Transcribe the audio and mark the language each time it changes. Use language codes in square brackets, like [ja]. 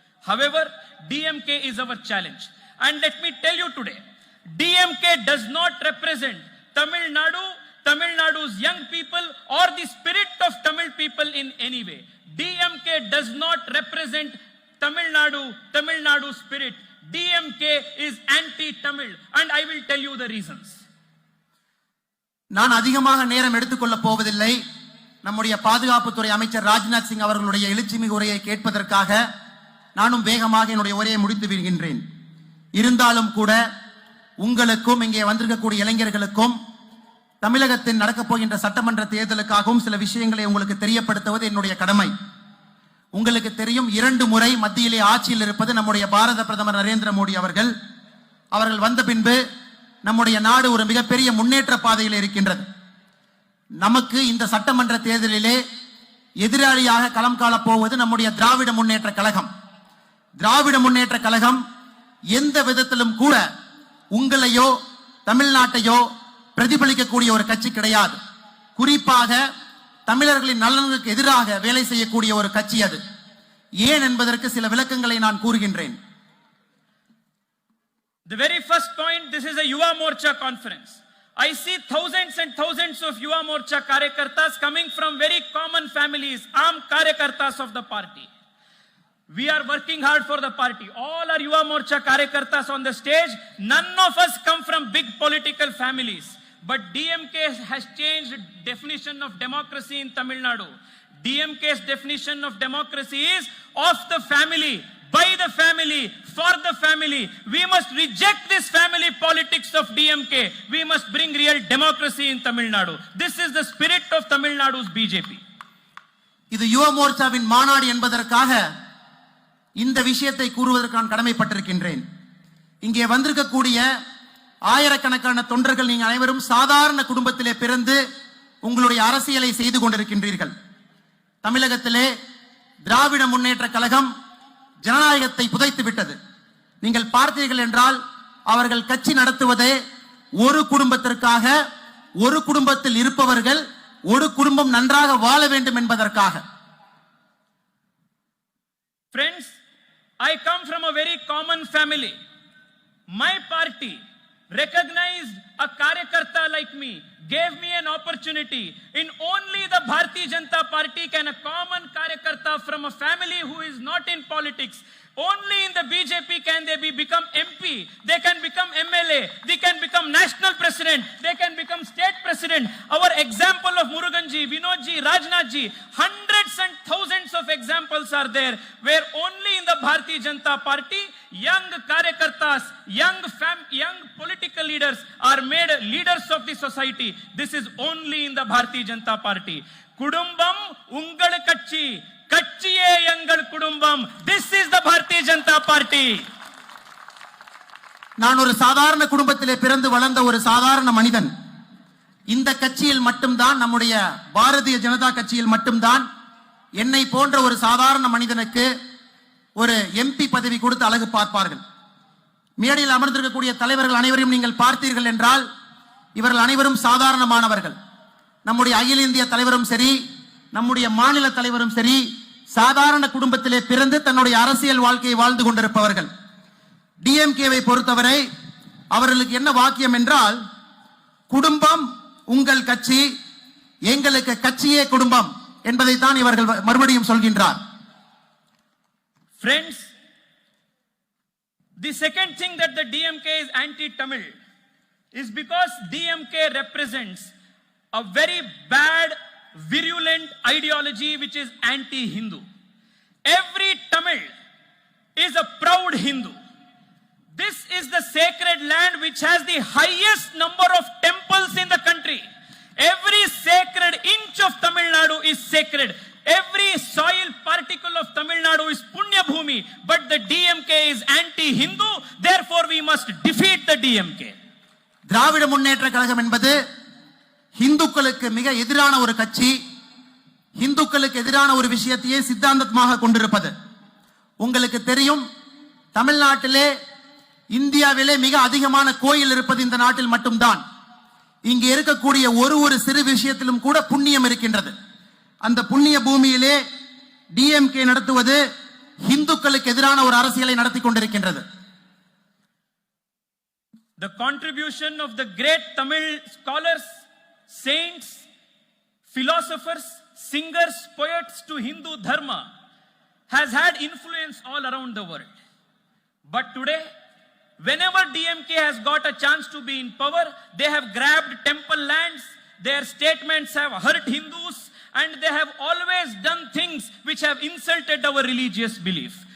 [en] However, DMK is our challenge. And let me tell you today, DMK does not represent Tamil Nadu's young people or the spirit of Tamil people in any way. DMK does not represent Tamil Nadu's spirit. DMK is anti-Tamil and I will tell you the reasons. [ta] நான் அதிகமாக நேரம் எடுத்துக்கொள்ள போவதில்லை. நம்முடைய பாதுகாப்புத்துறை அமைச்சர் ராஜ்நாத் சிங் அவர்களுடைய எழுச்சிமிகு உரையை கேட்பதற்காக நானும் வேகமாக என்னுடைய உரையை முடித்து விடுகின்றேன். இருந்தாலும் கூட உங்களுக்கும் இங்கே வந்திருக்கக்கூடிய இளைஞர்களுக்கும் தமிழகத்தில் நடக்கப் போகின்ற சட்டமன்ற தேர்தலுக்காகவும் சில விஷயங்களை உங்களுக்கு தெரியப்படுத்துவது என்னுடைய கடமை. உங்களுக்கு தெரியும், 2 முறை மத்தியிலே ஆட்சியில் இருப்பது நம்முடைய பாரத பிரதமர் நரேந்திர மோடி அவர்கள். அவர்கள் வந்த பின்பு நம்முடைய நாடு ஒரு மிகப்பெரிய முன்னேற்ற பாதையில் இருக்கின்றது. நமக்கு இந்த சட்டமன்ற தேர்தலிலே எதிராளியாக களம் காணப் போவது நம்முடைய திராவிட முன்னேற்ற கழகம். திராவிட முன்னேற்ற கழகம் எந்த விதத்திலும் கூட உங்களையோ தமிழ்நாட்டையோ பிரதிபலிக்கக்கூடிய ஒரு கட்சி கிடையாது. குறிப்பாக தமிழர்களின் நலனுக்கு எதிராக வேலை செய்யக்கூடிய ஒரு கட்சி அது. ஏன் என்பதற்கு சில விளக்கங்களை நான் கூறுகின்றேன். [en] The very first point, this is a Yuva Morcha conference. I see thousands and thousands of Yuva Morcha Karyakartas coming from very common families, armed Karyakartas of the party. We are working hard for the party. All our Yuva Morcha Karyakartas on the stage, none of us come from big political families. But DMK has changed definition of democracy in Tamil Nadu. DMK's definition of democracy is of the family, by the family, for the family. We must reject this family politics of DMK. We must bring real democracy in Tamil Nadu. This is the spirit of Tamil Nadu's BJP. [ta] இது யுவ மோர்ச்சாவின் மாநாடு என்பதற்காக இந்த விஷயத்தை கூறுவதற்கு நான் கடமைப்பட்டிருக்கின்றேன். இங்கே வந்திருக்கக்கூடிய ஆயிரக்கணக்கான தொண்டர்கள் நீங்கள் அனைவரும் சாதாரண குடும்பத்திலே பிறந்து உங்களுடைய அரசியலை செய்து கொண்டிருக்கின்றீர்கள். தமிழகத்திலே திராவிட முன்னேற்ற கழகம் ஜனநாயகத்தை புதைத்து விட்டது. நீங்கள் பார்த்தீர்கள் என்றால் அவர்கள் கட்சி நடத்துவதே ஒரு குடும்பத்திற்காக, ஒரு குடும்பத்தில் இருப்பவர்கள் ஒரு குடும்பம் நன்றாக வாழ வேண்டும் என்பதற்காக. [en] Friends, I come from a very common family. My party recognized a Karyakarta like me, gave me an opportunity. In only the Bharatiya Janata Party can a common Karyakarta from a family who is not in politics, only in the BJP can they become MP, they can become MLA, they can become national president, they can become state president. Our example of Muruganji, Vinodji, Rajnathji, hundreds and thousands of examples are there where only in the Bharatiya Janata Party young Karyakartas, young political leaders are made leaders of the society. This is only in the Bharatiya Janata Party. [ta] Kudumbam ungal kachi, kachiye yangal kudumbam. [en] This is the Bharatiya Janata Party. [ta] நான் ஒரு சாதாரண குடும்பத்திலே பிறந்து வளர்ந்த ஒரு சாதாரண மனிதன். இந்த கட்சியில் மட்டும்தான், நம்முடைய பாரதிய ஜனதா கட்சியில் மட்டும்தான் என்னை போன்ற ஒரு சாதாரண மனிதனுக்கு ஒரு எம்பி பதவி கொடுத்து அழகு பார்ப்பார்கள். மேடையில் அமர்ந்திருக்கக்கூடிய தலைவர்கள் அனைவரையும் நீங்கள் பார்த்தீர்கள் என்றால் இவர்கள் அனைவரும் சாதாரணமானவர்கள். நம்முடைய அகில இந்திய தலைவரும் சரி, நம்முடைய மாநில தலைவரும் சரி, சாதாரண குடும்பத்திலே பிறந்து தன்னுடைய அரசியல் வாழ்க்கையை வாழ்ந்து கொண்டிருப்பவர்கள். டிஎம்கேவை பொறுத்தவரை அவர்களுக்கு என்ன வாக்கியம் என்றால், குடும்பம் உங்கள் கட்சி, எங்களுக்கு கட்சியே குடும்பம் என்பதைத்தான் இவர்கள் மறுபடியும் சொல்கின்றார். [en] Friends, The second thing that the DMK is anti-Tamil is because DMK represents a very bad, virulent ideology which is anti-Hindu. Every Tamil is a proud Hindu. This is the sacred land which has the highest number of temples in the country. Every sacred inch of Tamil Nadu is sacred. Every soil particle of Tamil Nadu is Punya Bhumi. But the DMK is anti-Hindu. Therefore, we must defeat the DMK. [ta] Dravida Munnetra Kazhagam என்பது இந்துக்களுக்கு மிக எதிரான ஒரு கட்சி, இந்துக்களுக்கு எதிரான ஒரு விஷயத்தையே சித்தாந்தமாக கொண்டிருப்பது. உங்களுக்கு தெரியும், தமிழ்நாட்டிலே இந்தியாவிலே மிக அதிகமான கோயில் இருப்பது இந்த நாட்டில் மட்டும்தான். இங்கே இருக்கக்கூடிய ஒரு சிறு விஷயத்திலும் கூட புண்ணியம் இருக்கின்றது. அந்த புண்ணிய பூமியிலே டிஎம்கே நடத்துவது இந்துக்களுக்கு எதிரான ஒரு அரசியலை நடத்தி கொண்டிருக்கின்றது. [en] The contribution of the great Tamil scholars, saints, philosophers, singers, poets to Hindu dharma has had influence all around the world. But today, whenever DMK has got a chance to be in power, they have grabbed temple lands, their statements have hurt Hindus, and they have always done things which have insulted our religious belief.